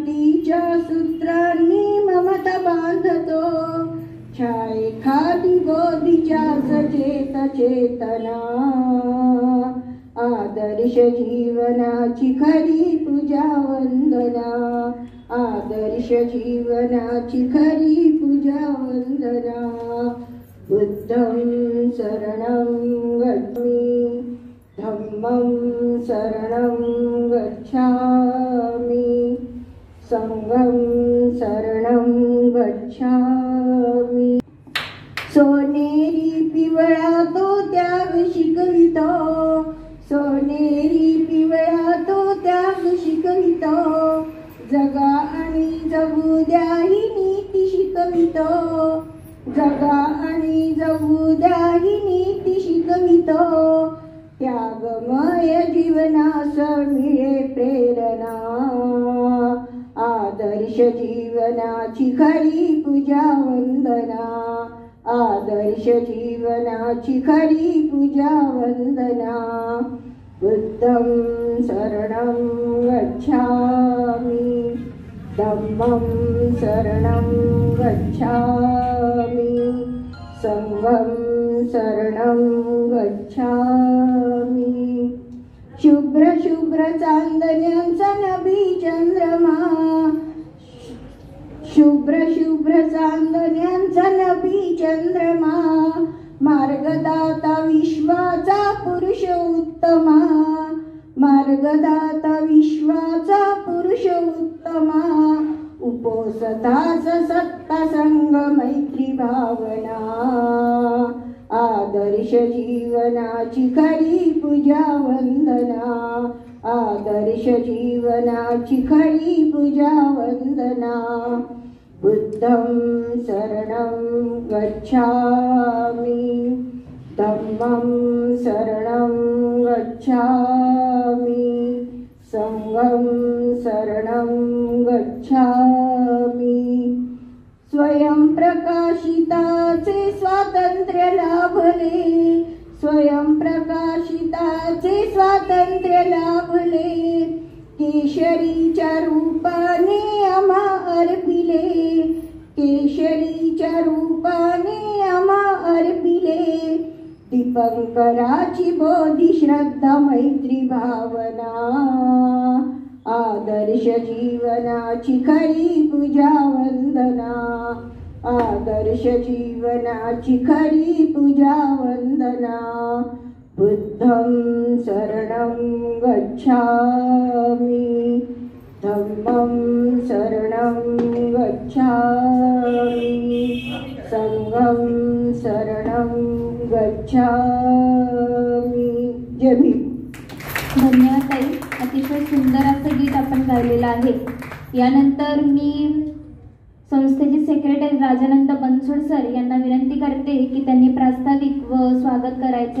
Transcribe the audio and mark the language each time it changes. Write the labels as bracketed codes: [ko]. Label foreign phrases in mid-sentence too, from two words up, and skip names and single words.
[mr] प्रीतीच्या सूत्रांनी ममता बांधतो, छायेखाली गोदीच्या सचेत चेतना, आदर्श जीवनाची खरी पूजा वंदना, आदर्श जीवनाची खरी पूजा वंदना. [pi] बुद्धं शरणं गच्छामि, धम्मं शरणं गच्छामि, संघं शरणं गच्छामि. [mr] सोनेरी पिवळा तो त्याग शिकवितो, सोनेरी पिवळा तो त्याग शिकवितो, जगा आणि जगू द्या ही नीती शिकवितो, जगा आणि जगू द्या ही नीती शिकवितो. त्यागमय जीवनास मिळे प्रेरणा, आदर्श जीवनाची खरी पूजा वंदना, आदर्श जीवनाची खरी पूजा वंदना. [pi] बुद्धं शरणं गच्छामि, धम्मं शरणं गच्छामि, संघं शरणं गच्छामि. [mr] शुभ्र शुभ्र चांदण्यांचा नभी चंद्रमा, शुभ्र शुभ्र चांदण्यांचा नभी चंद्रमा, मार्गदाता विश्वाचा पुरुष उत्तमा, मार्गदाता विश्वाचा पुरुष उत्तमा. उपोषताच सत्ता संग मैत्री भावना, आदर्श जीवनाची खरी पूजा वंदना, आदर्श जीवनाची खरी पूजा वंदना. [pi] बुद्धं शरणं गच्छामि, धम्मं शरणं गच्छामि, संघं शरणं गच्छामि. [mr] स्वयं प्रकाशिताचे स्वातंत्र्य लाभले, स्वयं प्रकाशिताचे स्वातंत्र्य लाभले, केशरीच्या रूपाने आम्हा अर्पिले, केशरीच्या रूपाने आम्हा अर्पिले. दीपंकराची बोधी श्रद्धा मैत्री भावना, आदर्श जीवनाची खरी पूजा वंदना, आदर्श जीवनाची खरी पूजा वंदना. [pi] बुद्धं शरणं गच्छामि, धम्मं शरणं गच्छामि, संघं शरणं गच्छामि. [mr] जय भीम. धन्यवाद ताई, अतिशय सुंदर असं गीत आपण गायलेलं आहे. यानंतर मी संस्थेचे सेक्रेटरी राजानंद बनसोड सर यांना विनंती करते की त्यांनी प्रास्ताविक व स्वागत करायचे.